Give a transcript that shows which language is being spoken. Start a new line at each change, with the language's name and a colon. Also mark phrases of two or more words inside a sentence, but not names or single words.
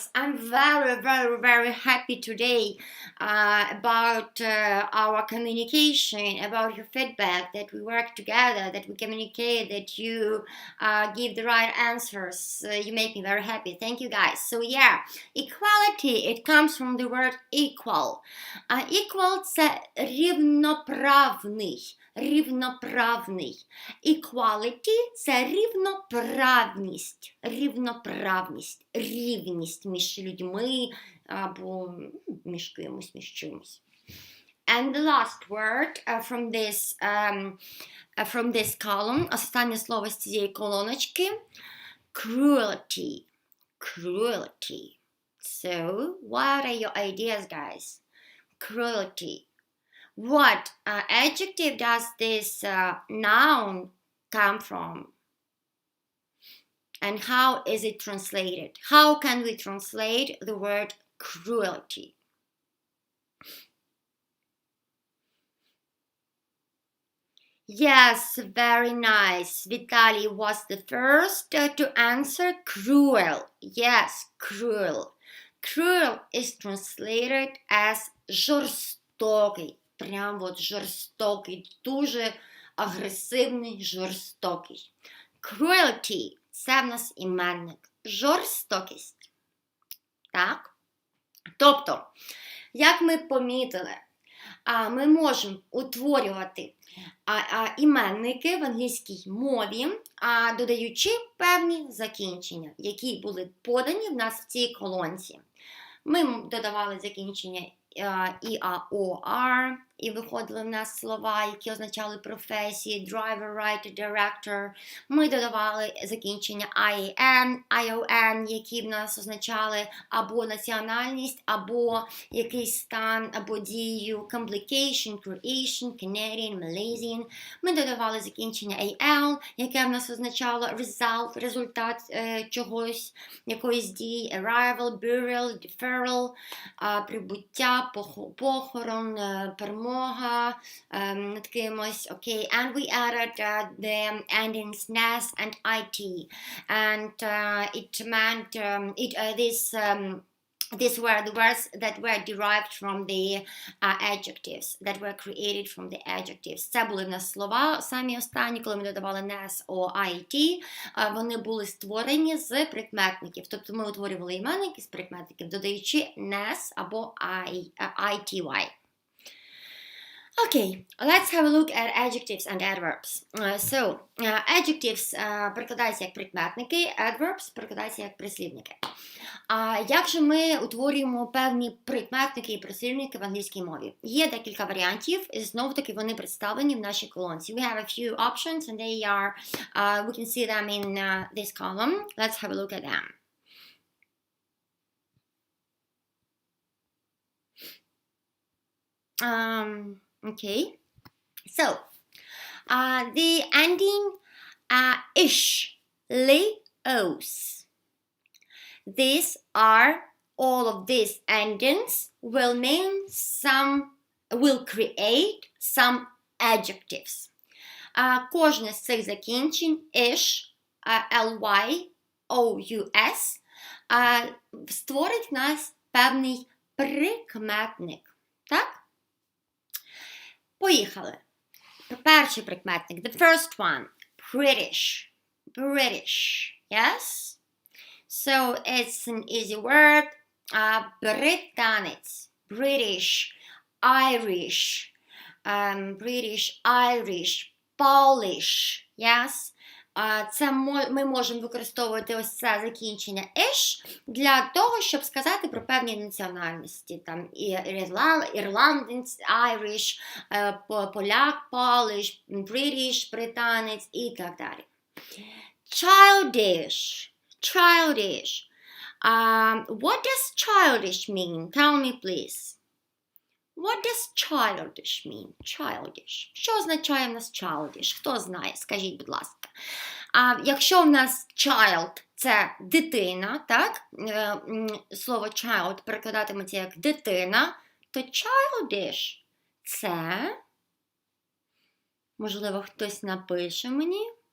English: I'm very, very, very happy today about our communication, about your feedback, that we work together, that we communicate, that you give the right answers. You make me very happy. Thank you, guys. So yeah, equality, it comes from the word equal.
Ukrainian: Equal – це рівноправний. Equality – це рівноправність, рівність між людьми або між кимось, між чимось.
English: And the last word from this column,
Ukrainian: останнє слово з цієї колоночки,
English: cruelty. So, what are your ideas, guys? Cruelty. What adjective does this noun come from? And how is it translated? How can we translate the word cruelty? Yes, very nice. Vitaly was the first to answer cruel. Yes, cruel. Cruel is translated as жорстокий.
Ukrainian: Прям от жорстокий, дуже агресивний, жорстокий. Cruelty – це в нас іменник. Жорстокість. Так? Тобто, як ми помітили, ми можемо утворювати іменники в англійській мові, додаючи певні закінчення, які були подані в нас в цій колонці. Ми додавали закінчення ER, і виходили в нас слова, які означали професії,
English: driver, writer, director.
Ukrainian: Ми додавали закінчення IAN, ION, які в нас означали або національність, або якийсь стан, або дію,
English: complication, creation, Canadian, Malaysian.
Ukrainian: Ми додавали закінчення AL, яке в нас означало result, результат чогось, якоїсь дії,
English: arrival, burial, deferral,
Ukrainian: прибуття, похорон, перемога над кимось.
English: Okay, and we added the endings NAS and IT, and it meant these were the words that were derived from the adjectives, that were created from the adjectives.
Ukrainian: Це були в нас слова, самі останні, коли ми додавали NAS or IT, вони були створені з прикметників. Тобто ми утворювали іменники з прикметників, додаючи NAS або ITY.
English: Okay, let's have a look at adjectives and adverbs.
Ukrainian: Adjectives перекладаються як прикметники, adverbs перекладаються як прислівники. Як же ми утворюємо певні прикметники і прислівники в англійській мові? Є декілька варіантів, і знову-таки вони представлені в нашій колонці.
English: We have a few options, and they are, we can see them in this column. Let's have a look at them. Okay, so the ending ish, li, os. These are, all of these endings will create some adjectives.
Ukrainian: Кожне з цих закінчень ish, ly, ous створить в нас певний прикметник. Так? Поїхали. Перший прикметник.
English: The first one. British. British. Yes? So it's an easy word. Британець. British. Irish. British, Irish. Polish. Yes?
Ukrainian: Це ми можемо використовувати ось це закінчення ish для того, щоб сказати про певні національності. Там ірландець, Irish, поляк, Polish, British, британець і так далі.
English: Childish. Childish. What does childish mean? Tell me, please. What does childish mean? Childish.
Ukrainian: Що означає в нас childish? Хто знає? Скажіть, будь ласка. Якщо в нас child – це дитина, так? Слово child перекладатиметься як дитина, то childish – це, можливо, хтось напише мені.